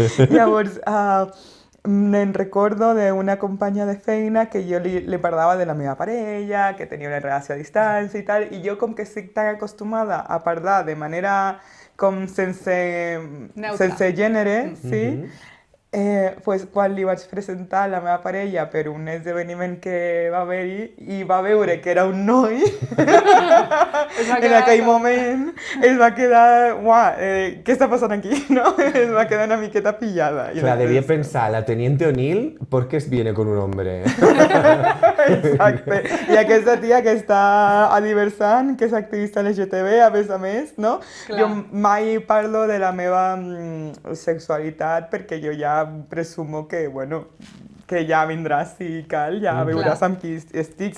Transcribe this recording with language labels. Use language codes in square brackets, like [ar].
[ca] Llavors, me'n recordo d'una companya de feina que jo li parlava de la meva parella, que tenia una relació a distància i tal, i jo com que estic tan acostumada a parlar de manera com sense gènere, sí? Pues, quan li vaig presentar la meva parella per un esdeveniment que va haver-hi i va veure que era un noi, en aquell moment es va quedar, què està passant aquí? No? Es va quedar una miqueta pillada. Clar, devia pensar, [es] la teniente O'Neill, ¿por qué viene con un hombre? [ca] Exacte. I aquesta tia que està a Diversant, que és activista LGTB, a més, no? Jo mai parlo de la meva sexualitat perquè jo ja presumo que, que ja vindràs si cal, ja veuràs amb qui estic.